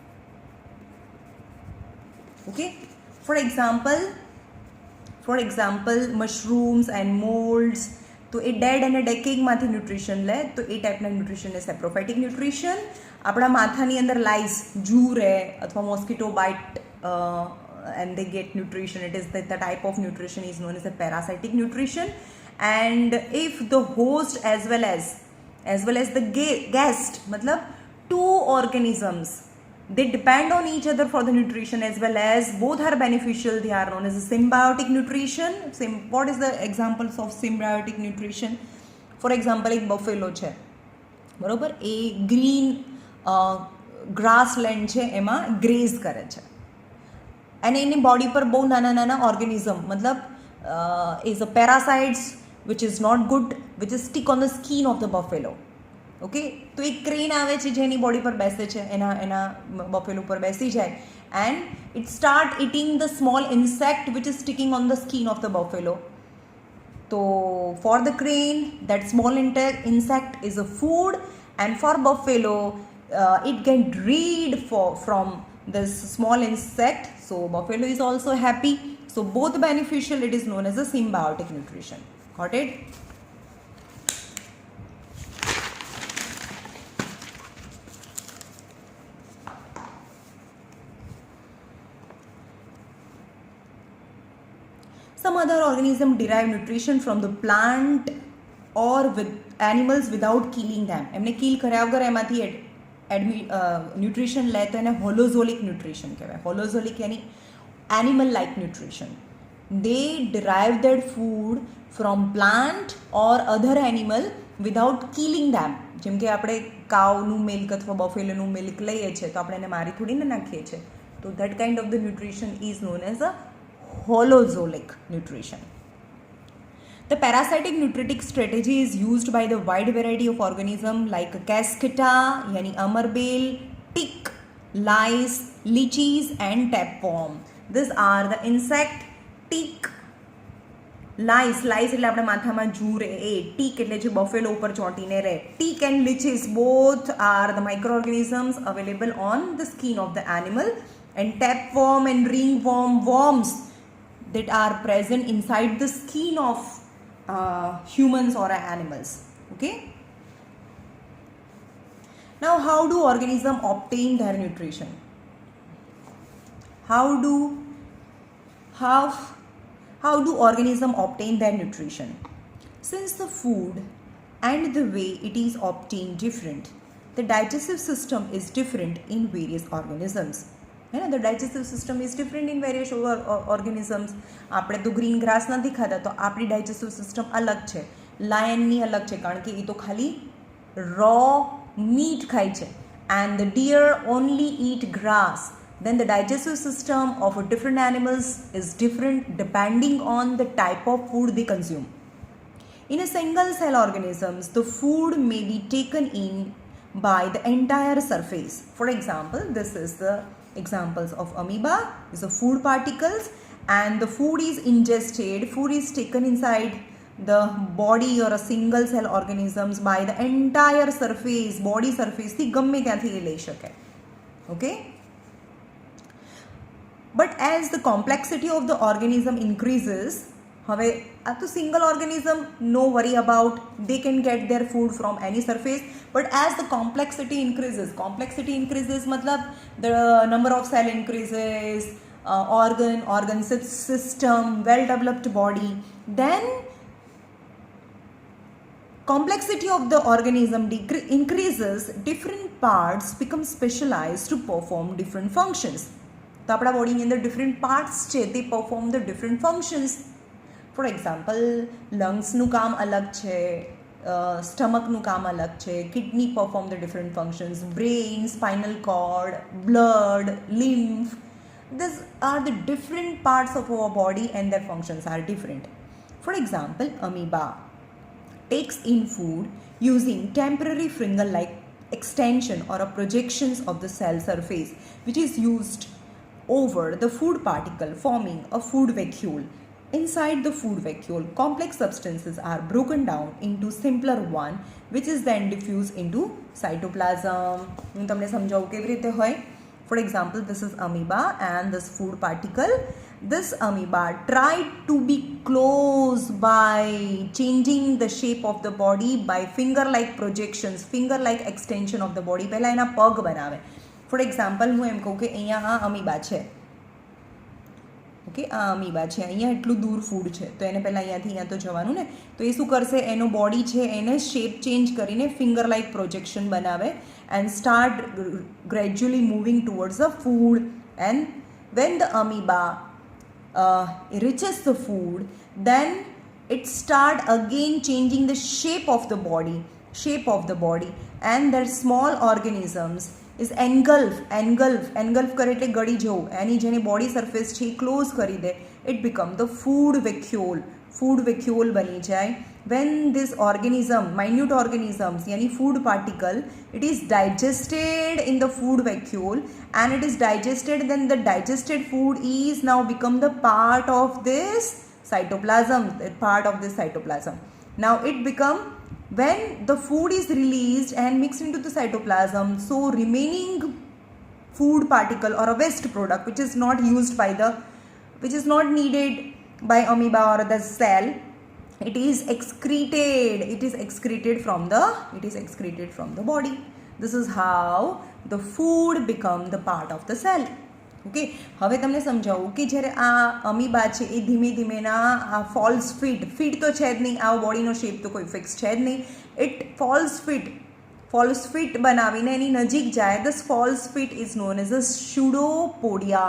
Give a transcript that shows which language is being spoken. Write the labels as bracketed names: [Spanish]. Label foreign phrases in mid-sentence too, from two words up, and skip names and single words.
[English] Okay, for example mushrooms and moulds, [Gujarati] તો એ ડેડ અને ડેકેઇંગમાંથી ન્યુટ્રિશન લે તો એ ટાઈપના ન્યુટ્રિશનને [English] saprophytic nutrition. [Gujarati] આપણા માથાની અંદર લાઈસ જૂ રહે અથવા [English] mosquito bite and they get nutrition, it is the type of nutrition is known as a parasitic nutrition. And if the host as well as the guest, matlab two organisms, they depend on each other for the nutrition as well as both are beneficial, they are known as a symbiotic nutrition. What is the examples of symbiotic nutrition? For example, [Gujarati] એક બફેલો છે, બરોબર, એ [English] green grassland [Gujarati] છે એમાં ગ્રેઝ કરે છે અને એની બોડી પર બહુ નાના નાના ઓર્ગેનિઝમ મતલબ [English] is a parasites which is not good which is stick on the skin of the buffalo. [Gujarati] ઓકે, તો એક ક્રેન આવે છે જેની બોડી પર બેસે છે, એના બફેલો પર બેસી જાય [English] and it start eating the small insect which is sticking on the skin of the buffalo. તો for the crane that small insect is a food, and for buffalo it can breed from this small insect, so buffalo is also happy, so both beneficial, it is known as a symbiotic nutrition. Got it? Some other organisms derive nutrition from the plant or with animals without killing them. [Gujarati] એમને કિલ કર્યા વગર એમાંથી ન્યુટ્રિશન લે તો એને [English] holozoic nutrition [Gujarati] કહેવાય. [English] holozoic yaani animal like nutrition. They derive that food from plant or other animal without killing them. [Gujarati] જેમ કે આપણે કાવનું મિલ્ક અથવા બફેલોનું મિલ્ક લઈએ છીએ તો આપણે એને મારી થોડીને નાખીએ છીએ, તો [English] that kind of the nutrition is known as a holozoic nutrition. The parasitic nutritic strategy is used by the wide variety of organisms like Cascata, yani amarbeil, tick, lice, liches and tapeworm. These are the insect. Tick, lice [Gujarati] એટલે આપણે માથામાં જૂ રહે એ, tick એટલે જે બફેલો ઉપર ચોંટીને રહે. [English] Tick and liches both are the microorganisms available on the skin of the animal, and tapeworm and ringworm worms that are present inside the skin of humans or animals. Okay, now how do organisms obtain their nutrition? How do organisms obtain their nutrition? Since the food and the way it is obtained different, the digestive system is different in various organisms. The digestive system is different in various organisms. [Gujarati] આપણે તો ગ્રીન ગ્રાસ નથી ખાતા તો આપણી ડાયજેસ્ટિવ સિસ્ટમ અલગ છે, લાયનની અલગ છે કારણ કે એ તો ખાલી રો મીટ ખાય છે, [English] and the deer only eat grass. Then the digestive system of different animals is different depending on the type of food they consume. In a single cell organisms, the food may be taken in by the entire surface. For example, this is the examples of amoeba, is the food particles, and the food is ingested, food is taken inside the body or a single cell organisms by the entire surface, body surface [Gujarati] થી ગમે ત્યાંથી એ લઈ શકે. [English] Okay, but as the complexity of the organism increases, [Gujarati] હવે આ તો single [English] organism, no worry about, they can get their food from any surface, but as the complexity increases matlab the number of cell increases, organ system, well developed body, then complexity of the organism increases, different parts become specialized to perform different functions. [Gujarati] તો આપણા બોડીની અંદર ડિફરન્ટ પાર્ટ્સ છે, [English] they perform the different functions. for example લંગ્સનું [Gujarati] કામ અલગ છે, [English] સ્ટમકનું [Gujarati] કામ અલગ છે, [English] kidney perform the different functions, brain, spinal cord, blood, lymph. These are the different parts of our body and their functions are different. For example, amoeba takes in food using temporary finger-like extension or a projections of the cell surface, which is used over the food particle, forming a food vacuole. Inside the food vacuole, complex substances are broken down into simpler one, which is then diffused into cytoplasm. [Gujarati] હું તમને સમજાવું કેવી રીતે હોય. [English] For example, this is amoeba and this food particle. This amoeba tried to be close by changing the shape of the body by finger-like projections, finger-like extension of the body. [Gujarati] પહેલાં એના પગ બનાવે. [English] For example, [Gujarati] હું એમ કહું કે અહીંયા આ અમીબા છે, ઓકે, આ અમીબા છે, અહીંયા એટલું દૂર ફૂડ છે, તો એને પહેલાં અહીંયાથી અહીંયા તો જવાનું ને, તો એ શું કરશે, એનો બોડી છે એને [English] shape change [Gujarati] કરીને [English] finger like projection [Gujarati] બનાવે [English] and start gradually moving towards the food. And when the amoeba reaches the food, then it start again changing the shape of the body, and their small organisms is engulf [Gujarati] કરે એટલે ગળી જવું, એની જેની બોડી સરફેસ છે એ ક્લોઝ કરી દે, [English] it become the food vacuole [Gujarati] બની જાય. [English] When this organism, minute organisms yani food particle, it is digested in the food vacuole and it is digested, then the digested food is now become the part of this cytoplasm. Now it become, when the food is released and mixed into the cytoplasm, so remaining food particle or a waste product which is not needed by amoeba or the cell, it is excreted from the body. This is how the food become the part of the cell. [Gujarati] ઓકે, હવે તમને સમજાવું કે જ્યારે આ અમીબા છે એ ધીમે ધીમેના આ [English] false feet [Gujarati] તો છે જ નહીં, આ બોડીનો શેપ તો કોઈ ફિક્સ છે જ નહીં, [English] it false feet [Gujarati] બનાવીને એની નજીક જાય. [English] This false feet is known as a pseudopodia.